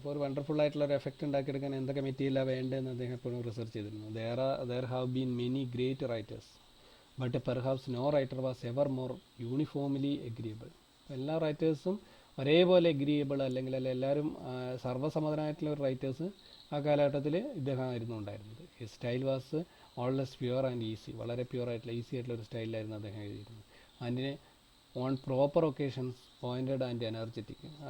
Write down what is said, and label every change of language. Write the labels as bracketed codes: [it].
[ml] അപ്പോൾ ഒരു വണ്ടർഫുൾ ആയിട്ടുള്ള ഒരു എഫക്റ്റ് ഉണ്ടാക്കിയെടുക്കാൻ എന്തൊക്കെ മെറ്റീരിയലാണ് വേണ്ടതെന്ന് അദ്ദേഹം എപ്പോഴും റിസർച്ച് ചെയ്തിരുന്നു. [en] there have been many great writers, but perhaps no writer was ever more uniformly agreeable. [ml] എല്ലാ റൈറ്റേഴ്സും ഒരേപോലെ എഗ്രിയബിൾ അല്ലെങ്കിൽ എല്ലാവരും സർവ്വസമ്മതനായിട്ടുള്ള ഒരു റൈറ്റേഴ്സ് ആ കാലഘട്ടത്തിൽ ഇദ്ദേഹമായിരുന്നു ഉണ്ടായിരുന്നത്. [en] His style was always pure and easy. [ml] വളരെ പ്യുവർ ആയിട്ടുള്ള ഈസി ആയിട്ടുള്ള ഒരു സ്റ്റൈലിലായിരുന്നു അദ്ദേഹം എഴുതിയിരുന്നത്. [en] അതിന് on proper occasions pointed and energetic.